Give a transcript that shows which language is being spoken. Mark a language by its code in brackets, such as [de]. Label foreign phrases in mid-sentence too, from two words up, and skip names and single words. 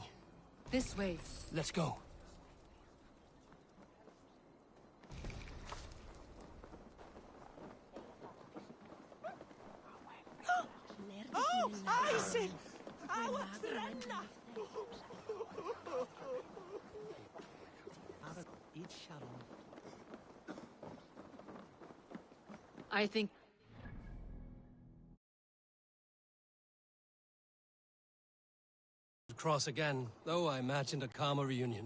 [en] This way. Let's go. [is] Oh, æsir! Á að brenna! [en] I think... Cross again, though I imagined a calmer reunion.